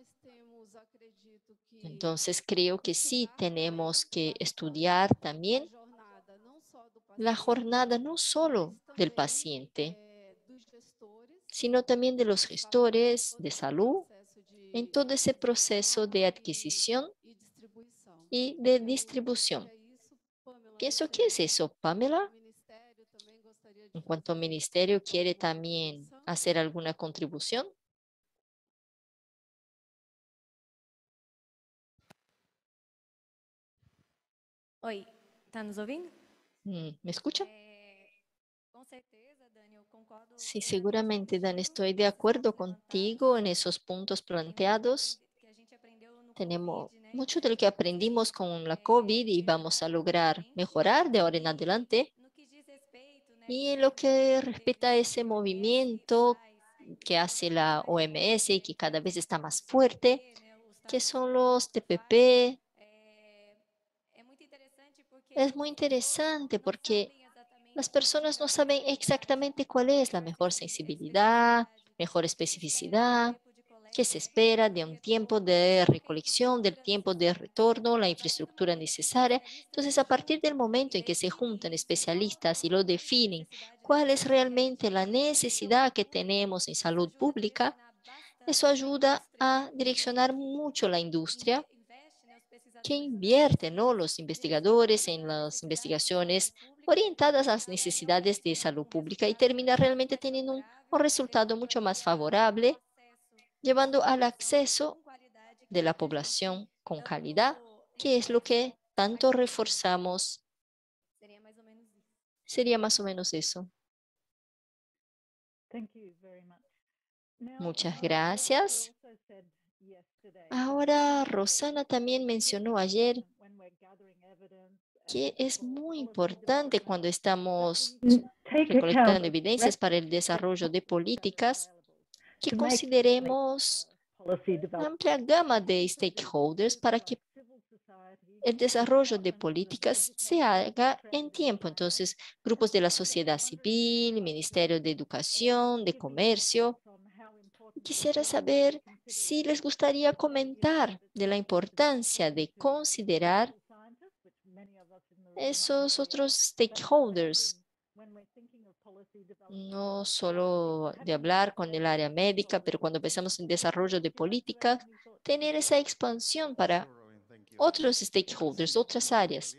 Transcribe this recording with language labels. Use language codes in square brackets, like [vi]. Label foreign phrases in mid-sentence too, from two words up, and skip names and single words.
[es] Entonces creo que sí tenemos que estudiar también la jornada no solo del paciente, sino también de los gestores de salud en todo ese proceso de adquisición y de distribución. Pienso que es eso, Pamela. En cuanto al ministerio, ¿quiere también hacer alguna contribución? [pt] Oi, tá nos ouvindo? [es] ¿Me escucha? [pt] Com certeza, Dani, eu concordo [es] Sí, [pt] plenamente com [es] seguramente, Dan, [pt] tudo [es] estoy de [pt] que estão [es] acuerdo [pt] sendo levantados. [es] contigo en esos puntos [pt] Tem muito [es] planteados. [pt] que a gente aprendeu no [es] Tenemos [pt] Covid, né? [es] mucho de lo que aprendimos con la COVID y vamos a lograr mejorar de ahora en adelante. [pt] No que diz respeito, né, [es] Y [pt] por [es] en lo [pt] exemplo, [es] que [pt] às [es] respecta a esse [pt] OMS [es] movimiento [pt] faz, [es] que hace la OMS y que cada vez está más fuerte, [pt] TPP, né, os [es] que [pt] Estados [es] son [pt] Unidos [es] los [pt] faz, TPP, é muito interessante porque [es] es [pt] as [es] muy [pt] pessoas [es] interesante [pt] não [es] porque [pt] sabem [es] las [pt] exatamente [es] personas no [pt] a [es] saben [pt] sensibilidade, [es] exactamente cuál es la [pt] a [es] mejor sensibilidad, mejor [pt] que se espera do [es] especificidad, [pt] tempo de [es] que [pt] coleta, [es] se [pt] né, [es] espera [pt] de [es] de un tiempo [pt] retorno [es] de [pt] e a [es] recolección, del [pt] infraestrutura [es] tiempo de [pt] necessária. [es] retorno, la [pt] A partir do [es] infraestructura [pt] momento que os [es] necesaria. [pt] especialistas [es] Entonces, [pt] se [es] a partir del [pt] juntam [es] momento [pt] e [es] en que se juntan [pt] definem isso, [es] especialistas y [pt] qual [es] lo [pt] realmente a [es] definen, [pt] necessidade do [es] cuál es [pt] paciente, [es] realmente la [pt] qual [es] necesidad que tenemos en [pt] isso [es] salud [pt] ajuda a [es] pública, [pt] direcionar [es] eso [pt] bastante a [es] ayuda [pt] indústria [es] a direccionar mucho la [pt] que [es] industria [pt] investe, né, os [es] que [pt] pesquisadores, as [es] invierte, ¿no? [pt] pesquisas [es] Los investigadores [pt] direcionadas [es] en [pt] para as [es] las [pt] necessidades de saúde [es] investigaciones orientadas a las necesidades de salud pública y termina realmente teniendo un resultado mucho más favorable, llevando al acceso de la población con calidad, que es lo que tanto reforzamos. [pt] Sería mais ou menos isso. [es] Sería más o menos eso. [en] Thank you very much. Now, [es] Muchas [en] Rosana [es] gracias. [en] also said yesterday [es] Ahora, Rosana también mencionó ayer [en] when we're gathering evidence [es] que es muy importante cuando estamos [en] take account [es] recolectando [en] of [es] evidencias para el desarrollo de políticas, que [en] to make [es] consideremos [en] policy [es] una [en] development. [es] amplia gama de stakeholders para que [en] Civil society, [es] el desarrollo de políticas se haga en tiempo. Entonces, grupos de la sociedad civil, Ministerio de Educación, de Comercio. [en] on how important [es] Quisiera saber si les gustaría comentar de la importancia de considerar [en] scientists, which many of us in the room [es] esos otros stakeholders, [en] when we're thinking of policy development. [es] no solo de hablar con el área médica, pero cuando pensamos en desarrollo de políticas, tener esa expansión para otros stakeholders, otras áreas.